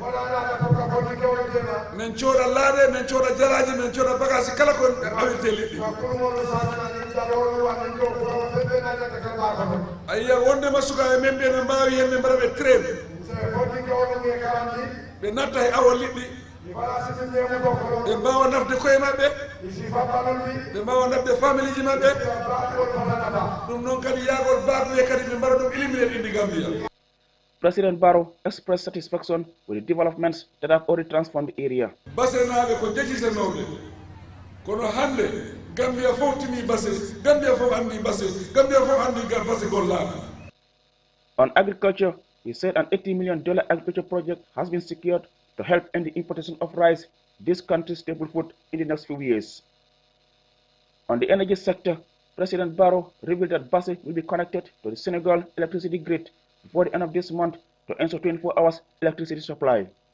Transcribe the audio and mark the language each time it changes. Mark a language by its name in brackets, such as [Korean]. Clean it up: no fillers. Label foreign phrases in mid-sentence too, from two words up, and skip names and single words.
[Fula] min cooda laaɗe min cooda jaraaji min cooda bagage kala ko awirte liɗɗi a yiya wondema sukaaɓe men ɓe no mbaawi hen ɓe mbaɗa ɓe train ɓe natta e awa liɗɗi ɓe mbawa nafde koye maɓɓe ɓe mbawa nafde famille ji maɓɓe ɗum noon kadi yaagol baaduye kadi ɓe mbaɗa ɗum éliminer indi Gambia. [English] President Barrow expressed satisfaction with the developments that have already transformed the area. [Fula] Basenaaɓe ko jejjitanoɓe kono hande Gambia fof tini Basse, Gambia fof andi Basse, Gambia fof andi Basse gollaaɗo. [English] On agriculture, he said an $80 million agriculture project has been secured to help end the importation of rice, this country's staple food, in the next few years. On the energy sector, President Barrow revealed that Basse will be connected to the Senegal electricity grid before the end of this month to ensure 24 hours electricity supply.